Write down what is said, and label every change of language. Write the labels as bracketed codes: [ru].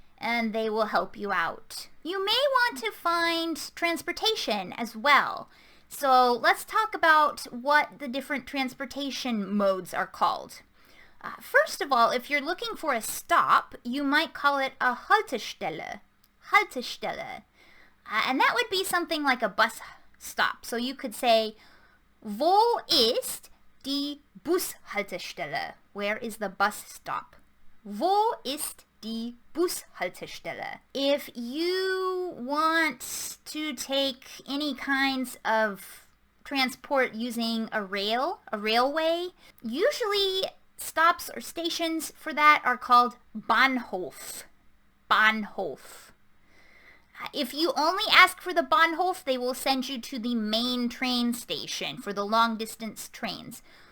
[en] And they will help you out. You may want to find transportation as well. So let's talk about what the different transportation modes are called. First of all, if you're looking for a stop, you might call it a Haltestelle. Haltestelle. And that would be something like a bus stop. So you could say, [de] wo ist die Bushaltestelle? [en] Where is the bus stop? [de] Wo ist die Bushaltestelle? [en] If you want to take any kinds of transport using a railway, usually stops or stations for that are called Bahnhof. Bahnhof. If you only ask for the Bahnhof, they will send you to the main train station for the long distance trains.